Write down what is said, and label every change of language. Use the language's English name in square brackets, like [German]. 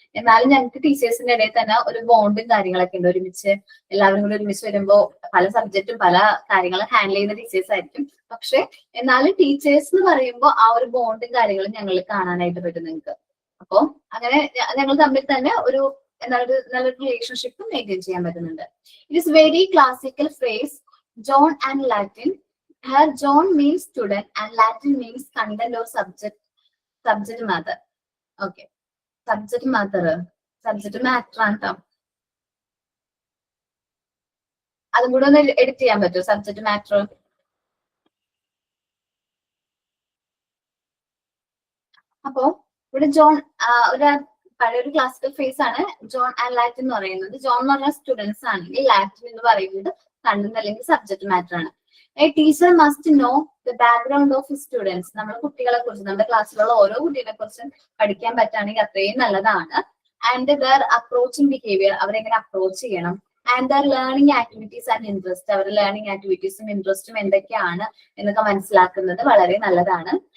[Malayalam] എന്നാലും ഞങ്ങൾക്ക് ടീച്ചേഴ്സിന്റെ ഇടയിൽ തന്നെ ഒരു ബോണ്ടും കാര്യങ്ങളൊക്കെ ഉണ്ട്. ഒരുമിച്ച് എല്ലാവരും കൂടി ഒരുമിച്ച് വരുമ്പോൾ പല സബ്ജക്റ്റും പല കാര്യങ്ങളും ഹാൻഡിൽ ചെയ്യുന്ന ടീച്ചേഴ്സ് ആയിരിക്കും. പക്ഷെ എന്നാലും ടീച്ചേഴ്സ് എന്ന് പറയുമ്പോൾ ആ ഒരു ബോണ്ടും കാര്യങ്ങളും ഞങ്ങളിൽ കാണാനായിട്ട് പറ്റും നിങ്ങൾക്ക്. അപ്പൊ അങ്ങനെ ഞങ്ങൾ തമ്മിൽ തന്നെ ഒരു നല്ലൊരു റിലേഷൻഷിപ്പ് മെയിൻറ്റെയിൻ ചെയ്യാൻ പറ്റുന്നുണ്ട്. [English] It is very classical phrase John and Latin. Here John means student and Latin means content or subject matter. Okay. [Malayalam] Subject matter ആണ് ട്ടോ. അതും കൂടെ ഒന്ന് എഡിറ്റ് ചെയ്യാൻ പറ്റുമോ? Subject matter. അപ്പോ ഇവിടെ ജോൺ പഴയൊരു ക്ലാസിക്കൽ ഫേസ് ആണ് ജോൺ ആൻഡ് ലാറ്റിൻ എന്ന് പറയുന്നത്. ജോൺ എന്ന് പറഞ്ഞാൽ സ്റ്റുഡൻസ് ആണെങ്കിൽ ലാറ്റിൻ എന്ന് പറയുന്നത് കണ്ടന്റ് അല്ലെങ്കിൽ സബ്ജക്ട് മാറ്റർ ആണ്. [English] A teacher must know the background of his students. [Malayalam] നമ്മുടെ കുട്ടികളെ കുറിച്ച്, നമ്മുടെ ക്ലാസ്സിലുള്ള ഓരോ കുട്ടികളെ കുറിച്ചും പഠിക്കാൻ പറ്റുകയാണെങ്കിൽ അത്രയും നല്ലതാണ്. [English] and their approaching behaviour, [Malayalam] അവരെങ്ങനെ അപ്രോച്ച് ചെയ്യണം. [English] and their learning activities and interest, [Malayalam] അവരുടെ ലേണിംഗ് ആക്ടിവിറ്റീസും ഇൻട്രസ്റ്റും എന്തൊക്കെയാണ് എന്നൊക്കെ മനസ്സിലാക്കുന്നത് വളരെ നല്ലതാണ്.